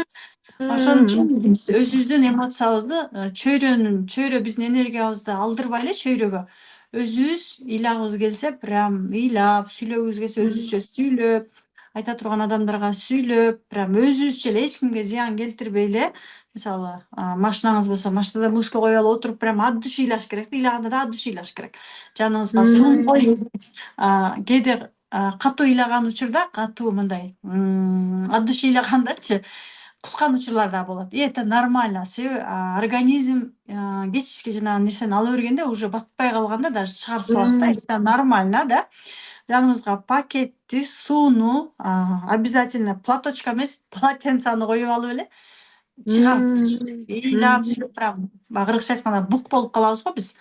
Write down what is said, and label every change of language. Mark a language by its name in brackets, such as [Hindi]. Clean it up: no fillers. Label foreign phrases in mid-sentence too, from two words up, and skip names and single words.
[Kyrgyz] Ошон үчүн биз өзүбүздүн эмоциябызды чөйрө биздин энергиябызды алдырбай эле чөйрөгө өзүбүз ыйлагыбыз келсе прям ыйлап, сүйлөгүбүз келсе өзүбүзчө сүйлөп, айта турган адамдарга сүйлөп, прям өзүбүзчө эле эч кимге зыян келтирбей эле, мисалы машинаңыз болсо машинада музыка коюп алып отуруп прям [Russian] от души [Kyrgyz] ыйлаш керек да, ыйлаганда да [Russian] от души [Kyrgyz] ыйлаш керек. Жаныңызга сууну коюп, кээде катуу ыйлаган учурда, катуу мындай [Russian] от души [Kyrgyz] ыйлагандачы кускан учурлар да болот. [Russian] И это нормально. [Kyrgyz] Себеби организм кечке жанагы нерсени ала бергенде уже батпай калганда даже чыгарып салат да. [Russian] Это нормально, да. [Kyrgyz] Жаныбызга пакетти, сууну, [Russian] обязательно платочка [Kyrgyz] эмес, полотенцени коюп алып эле чыгарып ыйлап сүйлөп прям кыргызча айтканда бук болуп калабыз го биз.